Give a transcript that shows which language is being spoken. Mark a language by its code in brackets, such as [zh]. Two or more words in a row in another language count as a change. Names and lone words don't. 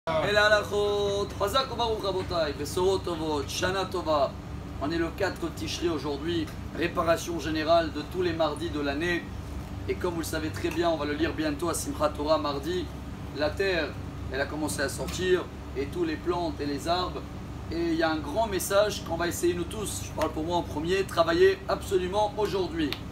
[fr] Et la [he] הלכות, חזק וברוך רבותי, בשורות טובות, שנה טובה. [fr] On est le 4 Tishri aujourd'hui, réparation générale de tous les mardis de l'année. Et comme vous le savez très bien, on va le lire bientôt à Simchat Torah mardi. La terre, elle a commencé à sortir, et tous les plantes et les arbres. Et il y a un grand message qu'on va essayer nous tous, je parle pour moi en premier, travailler absolument aujourd'hui.